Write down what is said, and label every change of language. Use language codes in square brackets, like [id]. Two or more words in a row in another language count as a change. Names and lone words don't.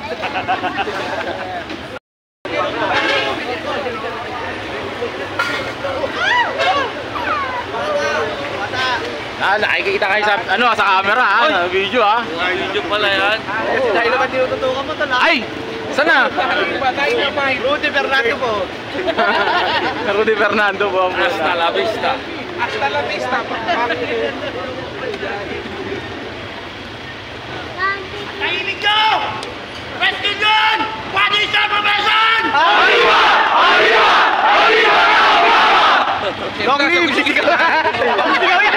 [tl] Nakikita kayo sa, ano, sa camera ha, sa video ha. Video pala yan. Dahil naman tinututukan mo ito na. Ay! Sana? Rudy Fernando po. Rudy Fernando po ang [es] Hasta la vista. Hasta la vista. [tl] Kahilig nyo! Pwesto yun! Pwede siya profession! [es] Arriba! Arriba! Arriba! [en] Long live! [tl] Sisigaw yan!